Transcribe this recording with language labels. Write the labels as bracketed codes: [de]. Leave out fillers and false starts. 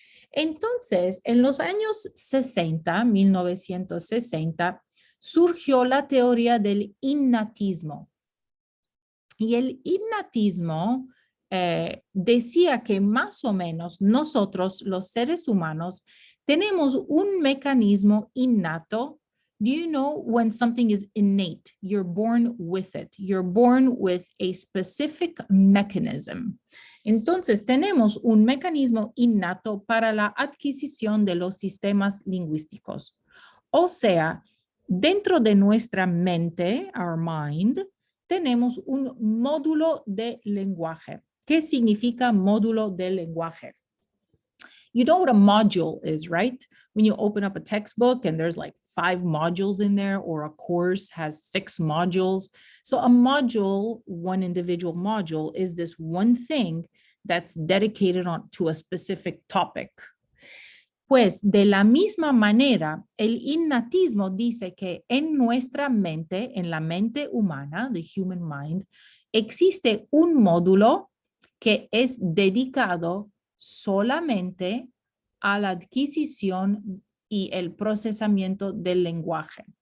[es] Entonces, en los años 60, 1960, surgió la teoría del innatismo. Y el innatismo decía que más o menos nosotros, los seres humanos, tenemos un mecanismo innato. [en] Do you know when something is innate? You're born with it. You're born with a specific mechanism. [es] Entonces, tenemos un mecanismo innato para la adquisición de los sistemas lingüísticos. O sea, dentro de nuestra mente, [en] our mind, [es] tenemos un módulo de lenguaje. ¿Qué significa módulo de lenguaje? [en] You know what a module is, right? When you open up a textbook and there's like 5 modules in there, or a course has 6 modules. So a module, one individual module, is this one thing that's dedicated to a specific topic. [es] Pues de la misma manera, el innatismo dice que en nuestra mente, en la mente humana, [en] the human mind, [es] existe un módulo que es dedicado solamente a la adquisición y el procesamiento del lenguaje.